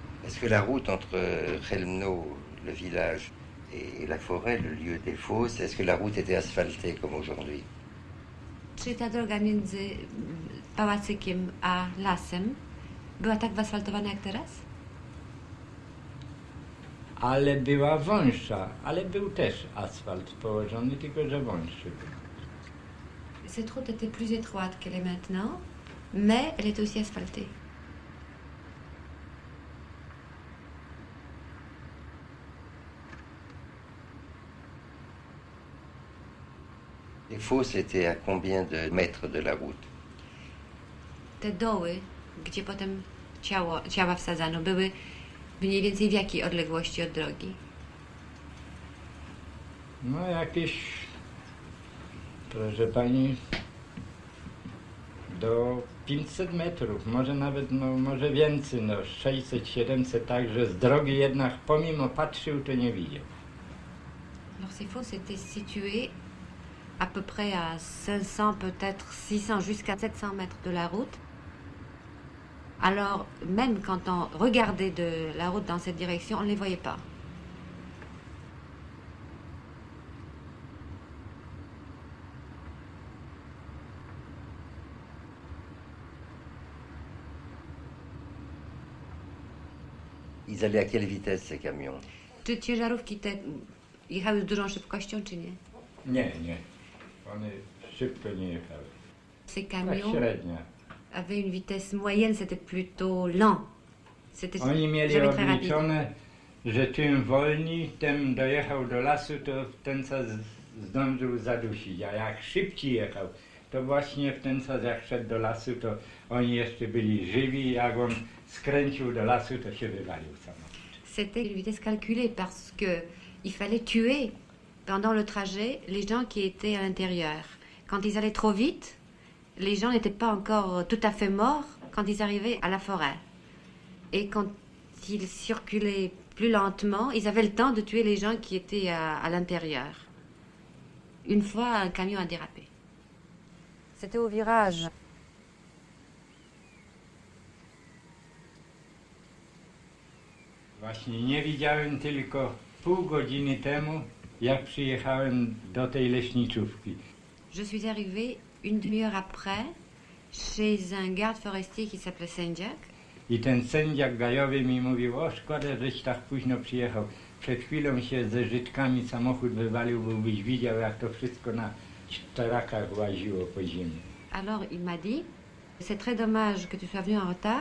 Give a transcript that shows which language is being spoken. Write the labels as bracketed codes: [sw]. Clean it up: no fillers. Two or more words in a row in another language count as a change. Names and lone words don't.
[fr] Est-ce que la route entre Chelmno, le village, et la forêt, le lieu des fosses, est-ce que la route était asphaltée comme aujourd'hui? [pl] Czy ta droga między pałacykiem a lasem była tak wyasfaltowana jak teraz? Ale była wąższa, ale był też asfalt położony, tylko że wąższy był. [fr] Cette route était plus étroite qu'elle est maintenant, mais elle était aussi asphaltée. Les fosses étaient à combien de mètres de la route? [pl] Te doły, gdzie potem ciała wsadzano, były mniej więcej w jakiej odległości od drogi? No jakieś, proszę pani, do 500 metrów, może nawet, no może więcej, no 600, 700, tak, że z drogi jednak pomimo patrzył, to nie widział. [fr] Alors ces fosses étaient situées à peu près à 500, peut-être 600, jusqu'à 700 mètres de la route. Alors, même quand on regardait de la route dans cette direction, on ne les voyait pas. Ils allaient à quelle vitesse ces camions? [pl] Czy ciężarówki te jechały z dużą szybkością, czy nie? Nie, nie. One szybko nie jechały. [fr] Ces [pl] Tak [fr] camions [pl] średnia. [fr] avaient une vitesse moyenne, c'était plutôt lent. C'était [pl] Oni mieli [fr] jamais très rapide. [pl] obliczone, że czym wolniej, tym dojechał do lasu, to w ten czas zdążył zadusić. A jak szybciej jechał, to właśnie w ten czas jak szedł do lasu, to oni jeszcze byli żywi. Jak on skręcił do lasu, to się wywalił samochód. [fr] C'était une vitesse calculée parce que il fallait tuer pendant le trajet les gens qui étaient à l'intérieur. Quand ils allaient trop vite, les gens n'étaient pas encore tout à fait morts quand ils arrivaient à la forêt. Et quand ils circulaient plus lentement, ils avaient le temps de tuer les gens qui étaient à l'intérieur. Une fois, un camion a dérapé. C'était au virage. [pl] Właśnie nie widziałem tylko pół godziny temu, jak przyjechałem do tej leśniczówki. [fr] Je suis arrivée une demi-heure après chez un garde forestier qui s'appelait Sendiak. [pl] I ten sędziak gajowy mi mówił, o szkoda, żeś tak późno przyjechał. Przed chwilą się ze żydkami samochód wywalił, bo byś widział, jak to wszystko na czterakach łaziło po ziemi. [fr] Alors il m'a dit, c'est très dommage que tu sois venu en retard.